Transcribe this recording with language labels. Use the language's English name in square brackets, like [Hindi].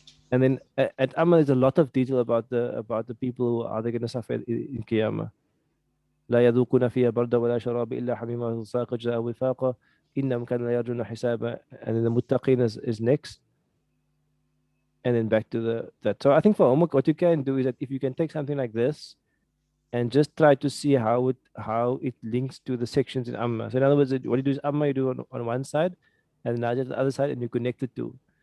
[English] And then at Amma, there's a lot of detail about the people who are going to suffer in Qiyamah. [Arabic] لا يذوقون فيها بردا ولا شراب إلا حميما وساق جزاء وفاقا إنهم كانوا لا يرجون حسابا. [English] And then the muttaqin is next. And then back to that. So I think for homework, what you can do is that if you can take something like this and just try to see how it links to the sections in Amma. So in other words, what you do is Amma you do on one side, and Naziat on the other side, and you connect the two.